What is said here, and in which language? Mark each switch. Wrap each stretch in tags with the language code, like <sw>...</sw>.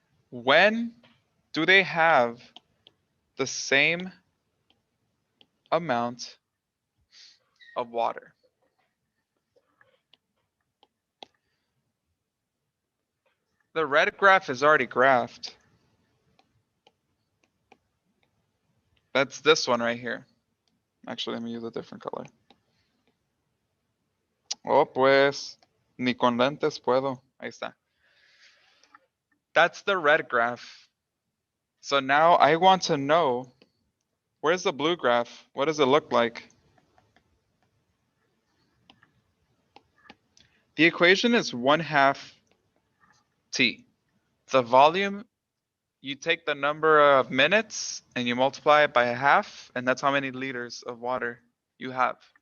<en>When do they have the same amount of water? The red graph is already graphed. That's this one right here. Actually, let me use a different color.</en> <es>Oh, pues, ni con lentes puedo. Ahí está.</es> <en>That's the red graph. So now I want to know, where's the blue graph? What does it look like? The equation is 1/2 T. The volume, you take the number of minutes and you multiply it by a half, and that's how many liters of water you have.</en>